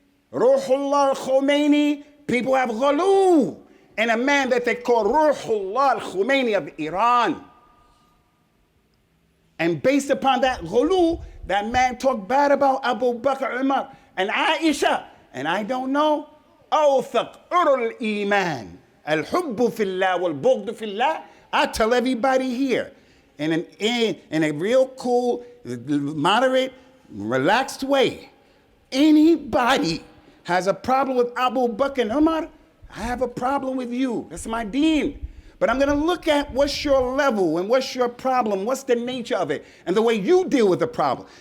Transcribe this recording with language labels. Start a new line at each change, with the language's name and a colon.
English: Ruhullah al-Khomeini, people have GHALOO, and a man that they call Ruhullah al-Khomeini of Iran. And based upon that GHALOO, that man talked bad about Abu Bakr, Umar, and Aisha. And I don't know
Arabic: أوثق أُرُ الإيمان الحب في الله والبغض في الله.
English: I tell everybody here in a real cool, moderate, relaxed way. Anybody has a problem with Abu Bakr and Umar, I have a problem with you. That's my deen. But I'm going to look at what's your level and what's your problem, what's the nature of it, and the way you deal with the problem.